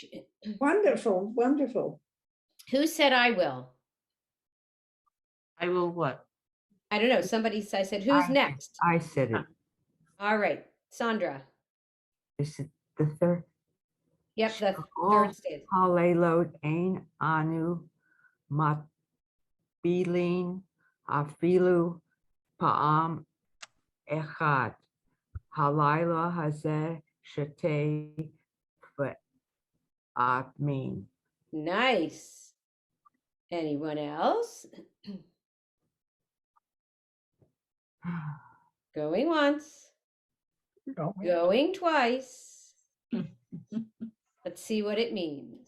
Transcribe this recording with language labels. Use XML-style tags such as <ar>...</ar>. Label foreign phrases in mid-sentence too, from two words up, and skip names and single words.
<en>Wonderful, wonderful. Who said I will? I will what? I don't know. I said, who's next? I said it. All right, Sandra. Is it the third? Yep, the third stage.</en> <he>הלילות אין אנו מטבילין אפילו פעם אחת. הלילה הזה שתי פעמים.</he> <en>Nice. Anyone else? Going once, going twice. Let's see what it means.</en>